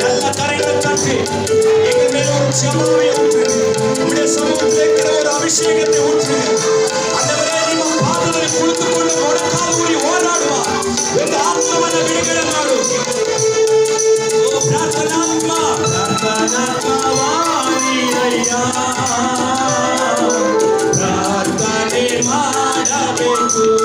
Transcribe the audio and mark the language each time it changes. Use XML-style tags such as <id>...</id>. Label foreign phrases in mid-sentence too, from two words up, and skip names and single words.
<ta>கரைகளை தட்டி எங்கள் மேல ஒரு ஜெபத்தை ஊற்றுங்க. உம்முடைய சமூகத்திலே ஒரு அபிஷேகத்தை ஊற்றுங்க. ஆண்டவரே,</ta> <kn>ನಿಮ್ಮ ಪಾದದಲ್ಲಿ ಕುಳಿತುಕೊಂಡು ಮೊಣಕಾಲೂರಿ ಓಡಾಡುವ ಒಂದು ಆತ್ಮವನ್ನು ಬಿಡುಗಡೆ ಮಾಡು. ಓ ಪ್ರಾರ್ಥನಾತ್ಮ, ಪ್ರಾರ್ಥನಾತ್ಮವಾಣಿರಯ್ಯ, ಪ್ರಾರ್ಥನೆ ಮಾಡಬೇಕು.</kn>